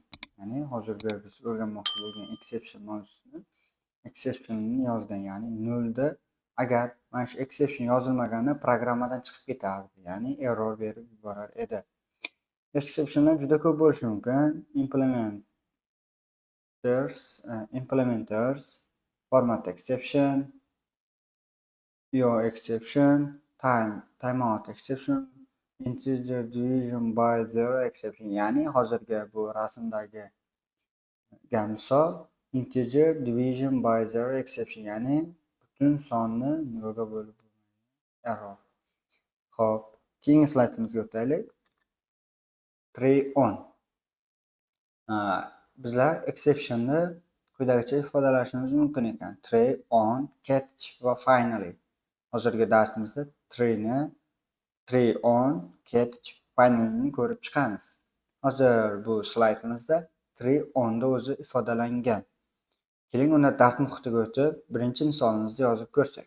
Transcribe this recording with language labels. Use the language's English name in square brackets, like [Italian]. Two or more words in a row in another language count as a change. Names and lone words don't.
[Uzbek] Ya'ni hozirgi biz o'rganmoqchi bo'lgan exception mavzusini exception'ni yozgan. Ya'ni 0 da agar mana shu exception yozilmaganda programmadan chiqib ketardi. Ya'ni error berib yuborar edi. Exceptionlar juda ko'p bo'lishi mumkin. [English] Implementers, format exception, exception, timeout exception, integer division by 0 exception. Ya'ni hozirgi bu rasmdagi misol integer division by 0 exception, [Uzbek] ya'ni butun sonni 0 ga bo'lib error. Xo'p, keyingi slaydimizga o'taylik. [English] Try on. [Uzbek] Bizlar exceptionni quyidagicha ifodalashimiz mumkin ekan. [English] Try on, catch va finally. [Uzbek] Hozirgi darsimizda [English] try on, catch, finally [Uzbek] ko'rib chiqamiz. Hozir bu slaydimizda [English] try on [Uzbek] da o'zi ifodalangan. Keling, unda dars muhitiga o'tib, birinchi misolimizni yozib ko'rsak.